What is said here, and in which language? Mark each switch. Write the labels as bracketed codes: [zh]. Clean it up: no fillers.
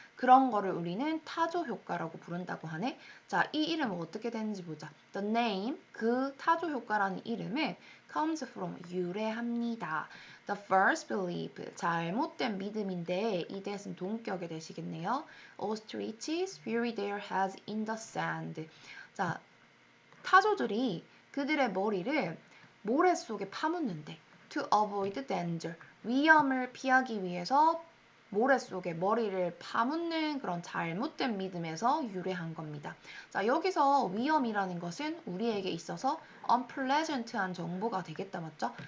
[ko] 그런 거를 우리는 타조 효과라고 부른다고 하네. 자, 이 이름은 어떻게 되는지 보자. [en] The name, [ko] 그 타조 효과라는 이름은 [en] comes from, [ko] 유래합니다. [en] The first belief, [ko] 잘못된 믿음인데 이 대신 동격에 되시겠네요. [en] Ostriches bury their heads in the sand. [ko] 자, 타조들이 그들의 머리를 모래 속에 파묻는데 [en] to avoid danger, [ko] 위험을 피하기 위해서 모래 속에 머리를 파묻는 그런 잘못된 믿음에서 유래한 겁니다. 자, 여기서 위험이라는 것은 우리에게 있어서 unpleasant한 정보가 되겠다, 맞죠?